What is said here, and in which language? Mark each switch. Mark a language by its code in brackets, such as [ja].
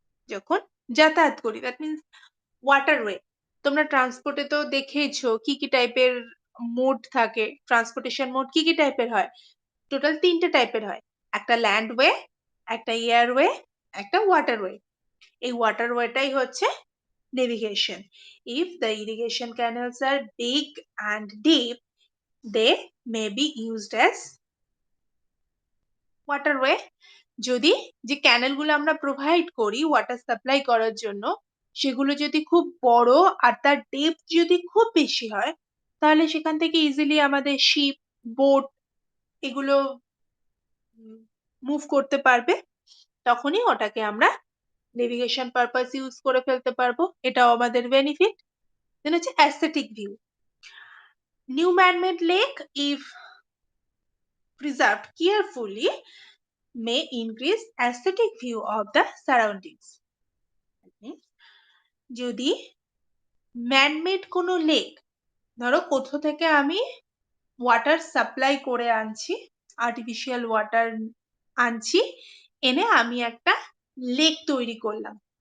[bn] যখন যাতায়াত করি, দ্যাট মিনস ওয়াটারওয়ে। তোমরা ট্রান্সপোর্টে তো দেখেইছো কি কি টাইপের মোড থাকে, ট্রান্সপোর্টেশন মোড কি কি টাইপের হয়। টোটাল 3টে টাইপের হয়, একটা ল্যান্ডওয়ে, একটা এয়ারওয়ে, একটা ওয়াটারওয়ে। এই ওয়াটারওয়েটাই হচ্ছে navigation. [en] If the irrigation canals are big and deep, they may be used as waterway. [bn] যদি যে ক্যানেলগুলো আমরা প্রোভাইড করি ওয়াটার সাপ্লাই করার জন্য, সেগুলো যদি খুব বড় আর তার ডেপথ যদি খুব বেশি হয়, তাহলে সেখান থেকে ইজিলি আমাদের শিপ, বোট এগুলো মুভ করতে পারবে। তখনই ওটাকে আমরা নেভিগেশন পারপাস ইউজ করে ফেলতে পারবো, এটাও আমাদের বেনিফিট। দেন হচ্ছে aesthetic view. [en] New man-made lake, if preserved carefully, may increase aesthetic view of the surroundings. [bn] যদি ম্যানমেড কোনো লেক, ধরো কোথা থেকে আমি ওয়াটার সাপ্লাই করে আনছি, আর্টিফিশিয়াল ওয়াটার আনছি, এনে আমি একটা লেক তৈরি করলাম।